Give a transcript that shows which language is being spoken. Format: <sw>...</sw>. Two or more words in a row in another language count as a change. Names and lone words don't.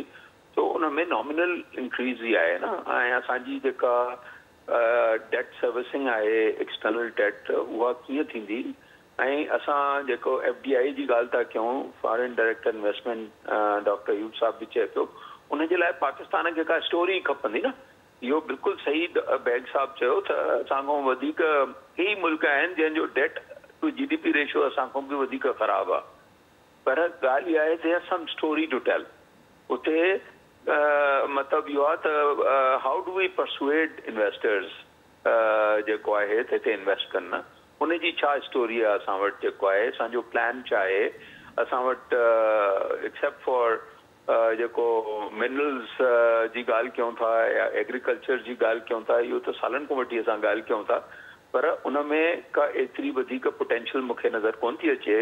<sd>सो उन में</sd> <en>nominal increase</en> <sd>ई आहे न। ऐं असांजी जेका</sd> <en>debt servicing</en> <sd>आहे,</sd> <en>external debt,</en> <sd>उहा कीअं थींदी। ऐं असां जेको FDI जी ॻाल्हि था कयूं,</sd> <en>foreign direct investment,</en> <sd>डॉक्टर अयूब साहब बि चए पियो, उनजे लाइ पाकिस्तान खे का स्टोरी खपंदी न। इहो बिल्कुलु सही बैग साहब चयो त असां खां वधीक कई मुल्क आहिनि जंहिंजो</sd> <en>debt to GDP ratio</en> <sd>असां खां बि वधीक ख़राबु आहे। पर ॻाल्हि इहा आहे</sd> <en>there's some story to tell.</en> <sd>उते मतिलबु इहो आहे त</sd> <en>how do we persuade investors</en> <sd>जेको आहे त हिते इन्वेस्ट कनि न, उनजी छा स्टोरी आहे असां वटि, जेको आहे असांजो प्लान छा आहे असां वटि।</sd> <en>except for</en> <sd>जेको मिनरल्स जी ॻाल्हि कयूं था या एग्रीकल्चर जी ॻाल्हि कयूं था, इहो त सालनि खां वठी असां ॻाल्हि कयूं था, पर उन में का एतिरी वधीक पोटेंशियल मूंखे नज़र कोन थी अचे।</sd>